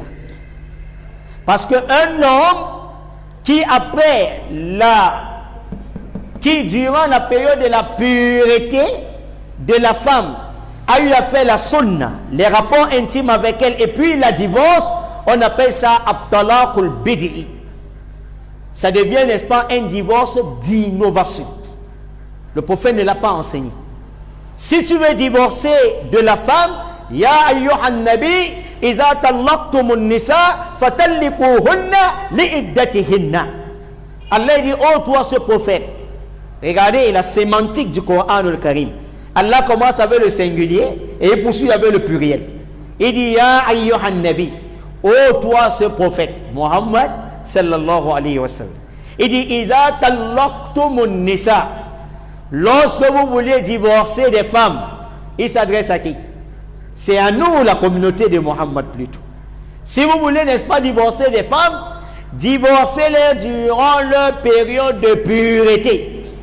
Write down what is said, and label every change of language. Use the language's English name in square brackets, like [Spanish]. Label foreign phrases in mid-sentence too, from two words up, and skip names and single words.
[French] Parce qu'un homme qui durant la période de la pureté de la femme a eu à faire la sunna, les rapports intimes avec elle, et puis la divorce, on appelle ça [Arabic] الطلاق البدعي. [French] Ça devient, n'est-ce pas, un divorce d'innovation. Le prophète ne l'a pas enseigné. Si tu veux divorcer de la femme, [Arabic] يا أيها النبي إذا طلقتم النساء فطلقوهن لعدتهن. [French] Allah dit, oh toi ce prophète, regardez la sémantique du Coran al-Karim. Allah commence avec le singulier et il poursuit avec le pluriel. Il dit, [Arabic] يا أيها النبي, [French] oh toi ce prophète, Muhammad [Arabic] صلى الله عليه وسلم. [French] Il dit, [Arabic] إذا طلقتم النساء. [French] Lorsque vous vouliez divorcer des femmes, il s'adresse à qui? C'est à nous, la communauté de Muhammad plutôt. Si vous voulez, n'est-ce pas, divorcer des femmes, divorcez-les durant leur période de pureté.